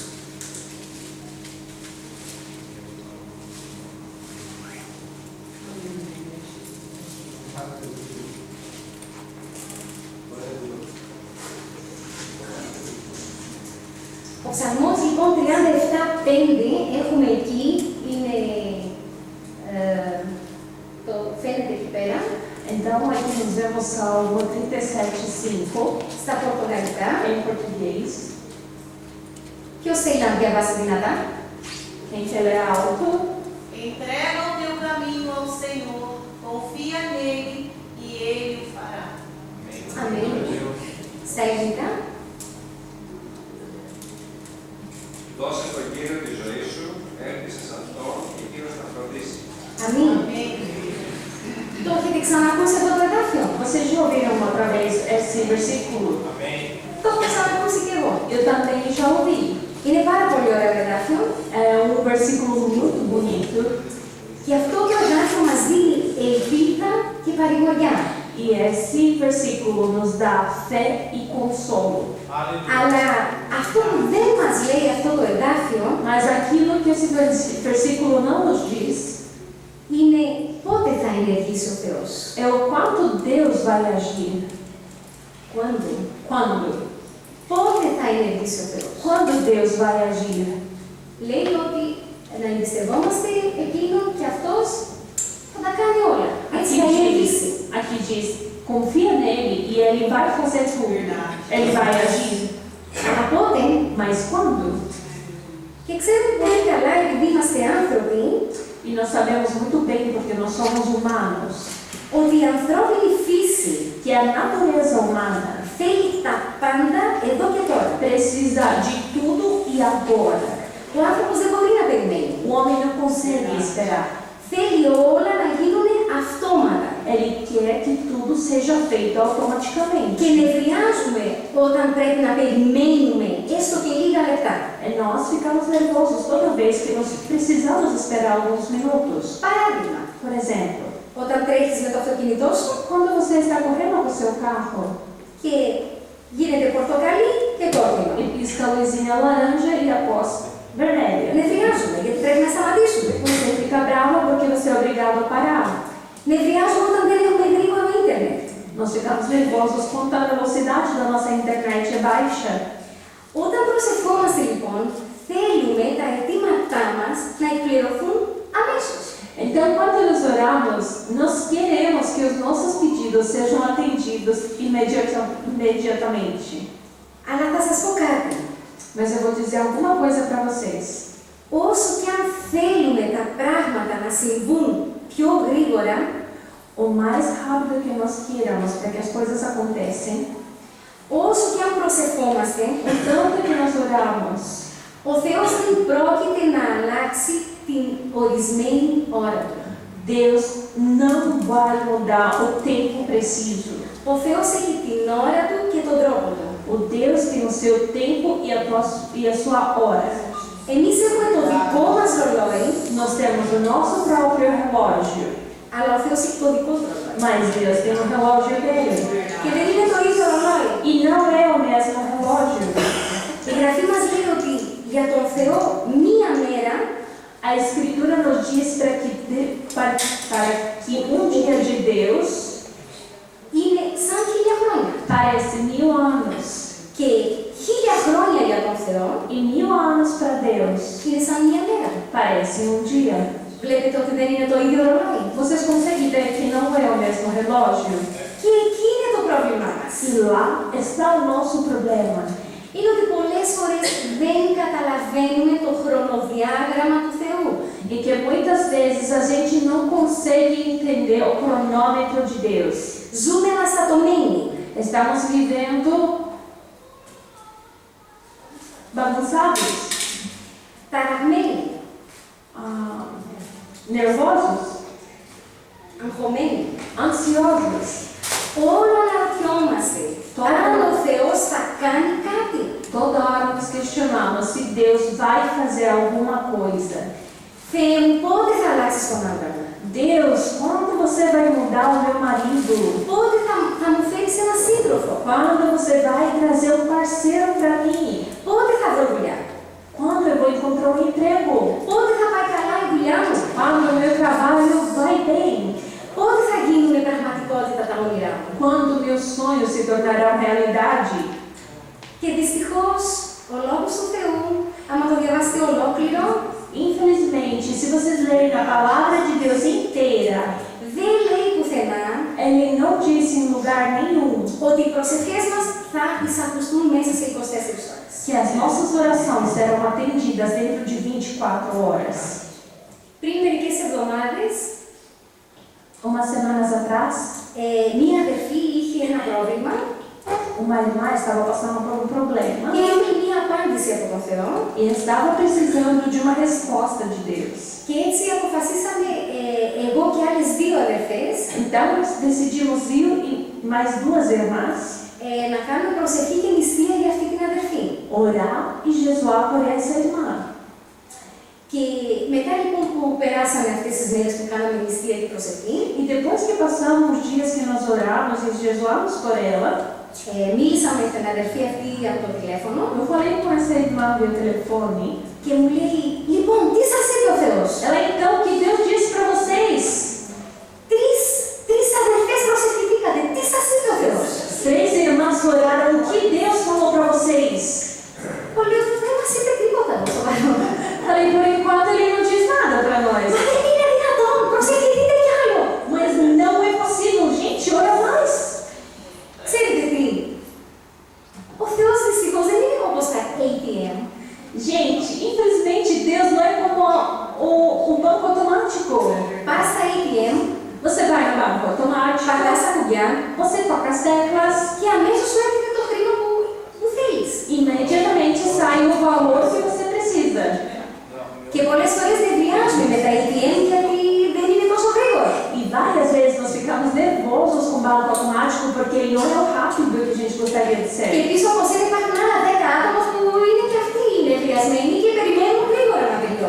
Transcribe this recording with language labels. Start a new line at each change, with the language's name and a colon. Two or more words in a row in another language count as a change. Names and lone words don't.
Greek: Ο Ψαλμός λοιπόν 37-5 έχουμε εκεί, είναι, το φαίνεται εκεί πέρα,
Portuguese: Então, aqui nós vemos Salmo 37:5
Greek: στα πορτογαλικά.
Portuguese: em português.
Greek: Ποιος θέλει να διαβάσει δυνατά?
Portuguese: Quem quer ler alto? Entrega o teu caminho ao Senhor, confia nele e ele o fará.
Greek: Αμήν. Στα ελληνικά. Δώσε τον Κύριο τη ζωή σου, έρχεσαι σε αυτό και Κύριος θα φροντίσει. Αμήν. Το έχετε ξανακούσει αυτό το εδάφιο?
Portuguese: Vocês já ouviram outra vez esse versículo?
Greek: Το έχω ξανακούσει και εγώ.
Portuguese: Eu também já ouvi.
Greek: Είναι πάρα πολύ ωραίο εδάφιο.
Portuguese: É um versículo muito bonito.
Greek: Και αυτό το εδάφιο μας δίνει ελπίδα και παρηγοριά.
Portuguese: E esse versículo nos dá fé e consolo.
Greek: Αλλά αυτό που δεν μας λέει αυτό το εδάφιο
Portuguese: Mas aquilo que esse versículo não nos diz
Greek: είναι πότε θα ενεργήσει ο Θεός.
Portuguese: é o quanto Deus vai agir. Quando? Quando?
Greek: Πότε θα ενεργήσει ο Θεός.
Portuguese: Quando Deus vai agir?
Greek: Λέει ότι να εμπιστευόμαστε εκείνον και αυτός θα τα κάνει όλα. Έτσι θα ενεργήσει.
Portuguese: Aqui diz, confia nele e ele vai fazer tudo. Ele vai agir.
Greek: Αλλά πότε?
Portuguese: Mas quando?
Greek: Και ξέρουμε πολύ καλά, επειδή είμαστε άνθρωποι,
Portuguese: E nós sabemos muito bem, porque nós somos humanos,
Greek: ότι η ανθρώπινη φύση
Portuguese: que a natureza humana
Greek: θέλει τα πάντα εδώ και τώρα.
Portuguese: precisa de tudo e agora.
Greek: Ο άνθρωπος δεν μπορεί να περιμένει.
Portuguese: O homem não consegue esperar.
Greek: Θέλει όλα να γίνουν αυτόματα.
Portuguese: Ele quer que tudo seja feito
Greek: Και
Portuguese: automaticamente.
Greek: νευριάζουμε όταν πρέπει να περιμένουμε έστω και λίγα λεπτά.
Portuguese: E nós ficamos nervosos toda vez que nós precisamos esperar alguns minutos.
Greek: Παράδειγμα,
Portuguese: Por exemplo,
Greek: όταν τρέχεις με το αυτοκίνητό σου
Portuguese: quando você está correndo com o seu carro
Greek: και γίνεται πορτοκαλί και κόκκινο.
Portuguese: e pisca a luzinha laranja e após vermelha.
Greek: Νευριάζουμε γιατί πρέπει να σταματήσουμε.
Portuguese: Você fica bravo porque você é obrigado a parar.
Greek: Νευριάζουμε όταν δεν έχουμε γρήγορο ίντερνετ.
Portuguese: Nós ficamos nervosos quando a velocidade da nossa internet é baixa.
Greek: Όταν προσευχόμαστε λοιπόν, θέλουμε τα αιτήματά μας να εκπληρωθούν αμέσως.
Portuguese: Então, quando nós oramos, nós queremos que os nossos pedidos sejam atendidos imediatamente.
Greek: Αλλά θα σας πω κάτι.
Portuguese: Mas eu vou dizer alguma coisa para vocês.
Greek: Όσο και αν θέλουμε τα πράγματα να συμβούν πιο γρήγορα,
Portuguese: O mais rápido que nós queiramos para que as coisas acontecem,
Greek: όσο και αν προσευχόμαστε,
Portuguese: o tanto que nós oramos,
Greek: ο Θεός δεν πρόκειται να αλλάξει την ορισμένη ώρα του.
Portuguese: Deus não vai mudar o tempo preciso.
Greek: Ο Θεός έχει την ώρα του και τον τρόπο του.
Portuguese: O Deus tem o seu tempo e a sua hora.
Greek: Εμείς έχουμε το δικό μας ρολόι,
Portuguese: Nós temos o nosso próprio relógio,
Greek: αλλά ο Θεός έχει το δικό του ρολόι.
Portuguese: mas Deus tem o relógio dele.
Greek: Και δεν είναι το ίδιο ρολόι.
Portuguese: E não é o mesmo relógio.
Greek: Η Γραφή μας λέει ότι για τον Θεό μία μέρα
Portuguese: A Escritura nos diz para que um dia de Deus
Greek: είναι σαν 1000 χρόνια.
Portuguese: parece 1000 anos.
Greek: Και 1000 χρόνια για τον Θεό
Portuguese: E 1000 anos para Deus
Greek: είναι σαν μία μέρα.
Portuguese: parece um dia.
Greek: Βλέπετε ότι δεν είναι το ίδιο ρολόι.
Portuguese: Vocês conseguem ver que não é o mesmo relógio?
Greek: Και εκεί είναι το πρόβλημά μας.
Portuguese: E lá está o nosso problema.
Greek: Είναι ότι πολλές φορές δεν καταλαβαίνουμε το χρονοδιάγραμμα του Θεού.
Portuguese: E que muitas vezes a gente não consegue entender o cronômetro de Deus.
Greek: Ζούμε αναστατωμένοι.
Portuguese: Estamos vivendo bagunçados,
Greek: Ταραγμένοι.
Portuguese: nervosos,
Greek: Αγχωμένοι.
Portuguese: ansiosos.
Greek: Όλο αναρωτιόμαστε. Αν ο Θεός θα κάνει κάτι.
Portuguese: Toda hora nos questionamos se Deus vai fazer alguma coisa.
Greek: Θεέ μου, πότε θα αλλάξεις τον άντρα μου.
Portuguese: Deus, quando você vai mudar o meu marido?
Greek: Πότε θα μου φέρεις ένα σύντροφο.
Portuguese: Quando você vai trazer um parceiro para mim?
Greek: Πότε θα βρω δουλειά.
Portuguese: Quando eu vou encontrar um emprego?
Greek: Πότε θα πάει καλά η δουλειά μου.
Portuguese: Quando o meu trabalho vai bem?
Greek: Πότε θα γίνουν πραγματικότητα τα όνειρά μου.
Portuguese: Quando meus sonhos se tornarão realidade?
Greek: Και δυστυχώς, ο Λόγος του Θεού, άμα το διαβάσετε ολόκληρο,
Portuguese: Infelizmente, se vocês lerem a palavra de Deus inteira,
Greek: δεν λέει πουθενά
Portuguese: ele não disse em lugar nenhum
Greek: ότι οι προσευχές μας θα εισακουστούν μέσα σε 24 ώρες.
Portuguese: que as nossas orações serão atendidas dentro de 24 horas.
Greek: Πριν μερικές εβδομάδες,
Portuguese: Umas semanas atrás,
Greek: μία αδερφή είχε ένα πρόβλημα
Portuguese: uma irmã estava passando por um problema
Greek: και ήθελε μία απάντηση από τον Θεό
Portuguese: e estava precisando de uma resposta de Deus.
Greek: και έτσι αποφασίσαμε εγώ και άλλες δύο αδερφές
Portuguese: Então, decidimos eu e mais duas irmãs
Greek: να κάνουμε προσευχή και νηστεία για αυτή την αδερφή.
Portuguese: orar e jejuar por essa irmã.
Greek: Και μετά λοιπόν που περάσαμε αυτές τις μέρες που κάναμε νηστεία και προσευχή,
Portuguese: E depois que passamos os dias que nós oramos e jejuamos por ela.
Greek: Μίλησα με την αδερφή αυτή από το τηλέφωνο
Portuguese: Eu falei com essa irmã via telefone.
Greek: και μου λέει, λοιπόν, τι σας είπε ο Θεός?
Portuguese: Ela, então, o que Deus disse para vocês?
Greek: Τρεις αδερφές προσευχηθήκατε, τι σας είπε ο Θεός?
Portuguese: 3 irmãs oraram, o que Deus falou para vocês?
Greek: Εγώ λέω, δεν μας είπε τίποτα το σοβαρό.
Portuguese: Falei, por enquanto ele não diz nada para nós.
Greek: Μα δεν είναι δυνατόν, προσευχηθείτε κι άλλο.
Portuguese: Mas não é possível, gente, ora mais.
Greek: Ξέρετε τι, ο Θεός δυστυχώς δεν είναι όπως τα ATM.
Portuguese: Gente, infelizmente Deus não é como o banco automático.
Greek: Πας στα ATM,
Portuguese: Você vai no banco automático,
Greek: πατάς τα κουμπιά
Portuguese: você toca as teclas,
Greek: και αμέσως σου έρχεται το χρήμα που θέλεις.
Portuguese: imediatamente sai o valor que você precisa.
Greek: Και πολλές φορές νευριάζουμε με τα ATM γιατί δεν είναι τόσο γρήγορα.
Portuguese: E várias vezes nós ficamos nervosos com o banco automático porque ele não é o rápido que a gente gostaria de
Greek: Και
Portuguese: ser.
Greek: πίσω από σένα υπάρχουν άλλα 10 άτομα που είναι και αυτοί νευριασμένοι και περιμένουν γρήγορα να τελειώσουν.